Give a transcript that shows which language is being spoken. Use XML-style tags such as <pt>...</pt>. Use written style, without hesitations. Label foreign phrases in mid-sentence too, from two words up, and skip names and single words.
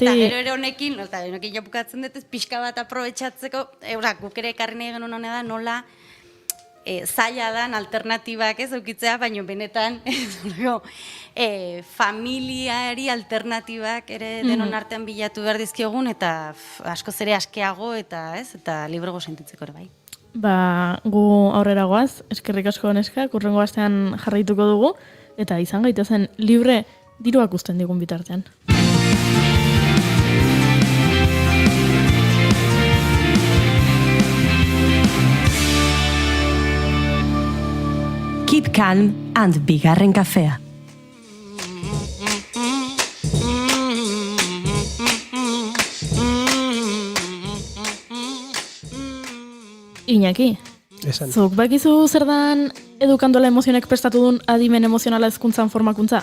<eu>Eta gero honekin jo bukatzen dut, pixka bat aprobetxatzeko, guk ere ekarri nahi genuen honea da nola zaila dan alternatibak ez eukitzea, baina benetan familiari alternatibak ere denon artean bilatu behar dizkiogun eta askoz ere askeago eta librego sentitzeko ere bai. Gu aurrera goaz, eskerrik asko neska, kurrengo astean jarraituko dugu, eta izan gaitezen libre diruak uzten digun bitartean.</eu> <en>Keep calm and</en> <eu>bigarren kafea. Iñaki, zuk bakizu zer dan edukandola emozionek prestatu duen adimen emozionala hezkuntzan formakuntza?</eu>